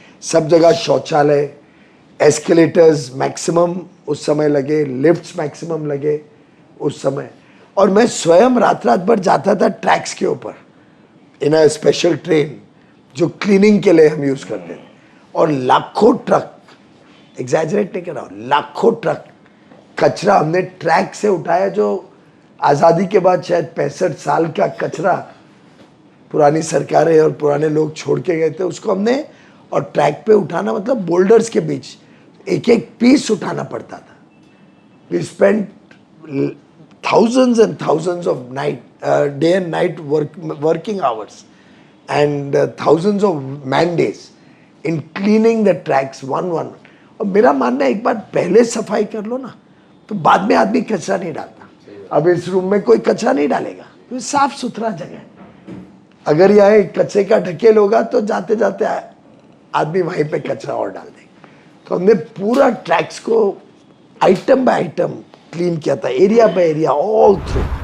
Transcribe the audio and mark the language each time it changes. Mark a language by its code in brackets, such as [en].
[hi] सब जगह शौचालय, एस्केलेटर्स मैक्सिमम उस समय लगे, लिफ्ट्स मैक्सिमम लगे उस समय, और मैं स्वयं रात रात भर जाता था ट्रैक्स के ऊपर [en] in a special train [hi] जो क्लीनिंग के लिए हम यूज़ करते थे, और लाखों ट्रक, एग्जैजरेट नहीं कर रहा हूँ, लाखों ट्रक कचरा हमने ट्रैक से उठाया, जो आज़ादी के बाद शायद 65 साल का कचरा पुरानी सरकारें और पुराने लोग छोड़ के गए थे, उसको हमने, और ट्रैक पे उठाना मतलब बोल्डर्स के बीच एक एक पीस उठाना पड़ता था। [en] We spend thousands and thousands of day and night working hours and thousands of man days in cleaning the tracks one. [hi] और मेरा मानना है एक बार पहले सफाई कर लो ना तो बाद में आदमी कचरा नहीं डालता। अब इस रूम में कोई कचरा नहीं डालेगा, तो साफ सुथरा जगह है। अगर यहाँ कचरे का ढकेल होगा तो जाते जाते आदमी वहीं पे कचरा और डाल देगा। तो हमने पूरा ट्रैक्स को [en] item by item [hi] क्लीन किया था, [en] Area by area, all through.